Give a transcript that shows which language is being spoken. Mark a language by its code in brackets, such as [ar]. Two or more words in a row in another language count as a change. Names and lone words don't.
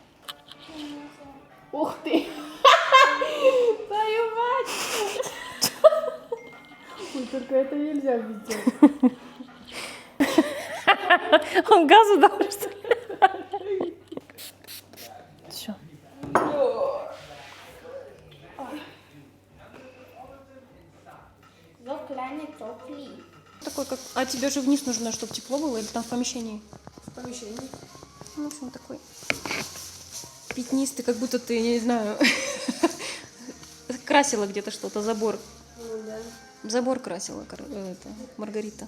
[ru] Ух ты! Твою мать! Ой, только это нельзя видеть. Он газу дал, что ли? Все. [de] So kleine Zopfli. [ru] Такой, как... А тебе же вниз нужно, чтобы тепло было, или там в помещении? В помещении. Ну, в общем, такой пятнистый, как будто ты, я не знаю, красила где-то что-то, забор. Ну да. Забор красила, это, Маргарита.